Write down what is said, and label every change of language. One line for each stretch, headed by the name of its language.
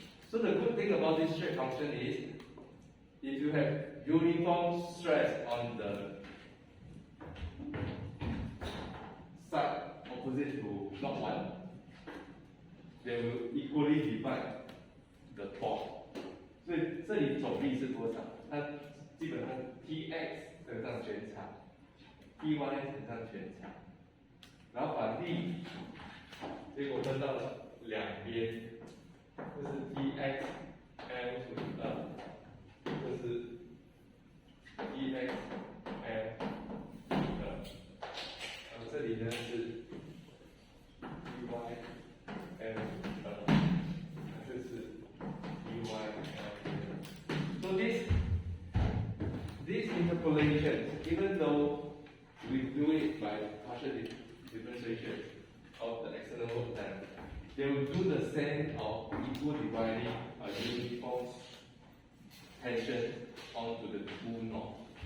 English: So the good thing about this shape function is, if you have uniform stress on the side opposite to not 1, they will equally divide the force.
Chinese: 所以这里总力是多少？它基本上 Tx 乘上全场 ，Ty 乘上全场，然后把力，结果分到了两边，这是 Tx L 除以2，这是 Tx L 除以2，然后这里呢是 Ty L 除以2，这是 Ty L。
English: So this interpolation, even though we do it by partial differentiation of the external work done, they will do the same of equal dividing a uniform tension onto the two knots.